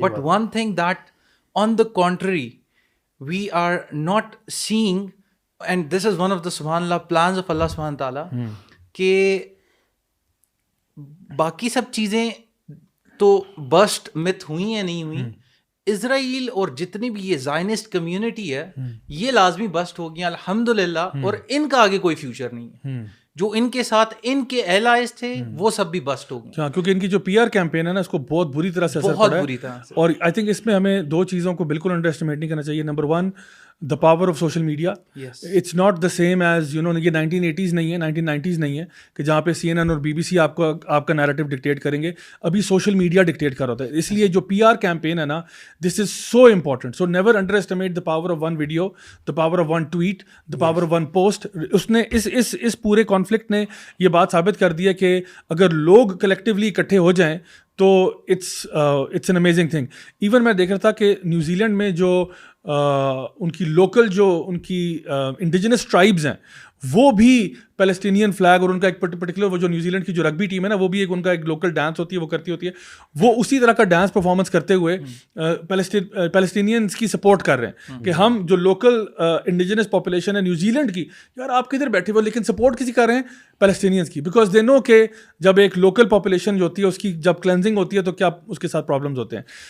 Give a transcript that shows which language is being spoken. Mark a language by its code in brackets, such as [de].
[en] but one thing that on the country we are not seeing, and this is one of the سبحان اللہ plans of [ur] اللہ سبحانہ تعالیٰ, کہ باقی سب چیزیں تو بسٹ مت ہوئی ہیں نہیں ہوئی, اسرائیل اور جتنی بھی یہ زائنسٹ کمیونٹی ہے یہ لازمی بسٹ ہو گئی الحمدللہ, اور ان کا آگے کوئی فیوچر نہیں ہے. جو ان کے ساتھ ان کے ایلائز تھے وہ سب بھی بسٹ ہو گئے, کیونکہ ان کی جو پی آر کیمپین ہے نا اس کو بہت بری طرح سے اثر پڑا ہے. بری طرح سے. اور آئی تھنک اس میں ہمیں دو چیزوں کو بالکل انڈر اسٹیمیٹ نہیں کرنا چاہیے. [en] Number one, the power of social media. It's not the same as you know, [ur] یہ 1980s نہیں ہے, 1990s نہیں ہے کہ جہاں پہ CNN اور BBC آپ کا نیریٹو ڈکٹیٹ کریں گے. ابھی سوشل میڈیا ڈکٹیٹ کر رہا ہوتا ہے. اس لیے جو پی آر کیمپین ہے نا, [en] This is so important. So never underestimate the power of one video, the power of one tweet, the power of one post. [ur] اس نے اس پورے کانفلکٹ نے یہ بات ثابت کر دی ہے کہ اگر لوگ کلیکٹیولی اکٹھے ہو جائیں تو [en] It's an amazing thing. [ur] Even میں دیکھ رہا تھا کہ نیوزی لینڈ میں جو ان کی لوکل جو ان کی انڈیجنس ٹرائبز ہیں وہ بھی پیلسٹینین فلیگ, اور ان کا ایک پرٹیکولر وہ جو نیوزی لینڈ کی جو رگبی ٹیم ہے نا, وہ بھی ایک ان کا ایک لوکل ڈانس ہوتی ہے, وہ کرتی ہوتی ہے, وہ اسی طرح کا ڈانس پرفارمنس کرتے ہوئے پیلسٹینینس کی سپورٹ کر رہے ہیں کہ ہم جو لوکل انڈیجنس پاپولیشن ہے نیوزی لینڈ کی, یار آپ کدھر بیٹھے ہوئے لیکن سپورٹ کسی کر رہے ہیں پیلسٹینینس کی, [en] because they know [ur] کہ جب ایک لوکل پاپولیشن جو ہوتی ہے اس کی جب کلینزنگ ہوتی ہے تو کیا اس کے ساتھ پرابلمز ہوتے ہیں.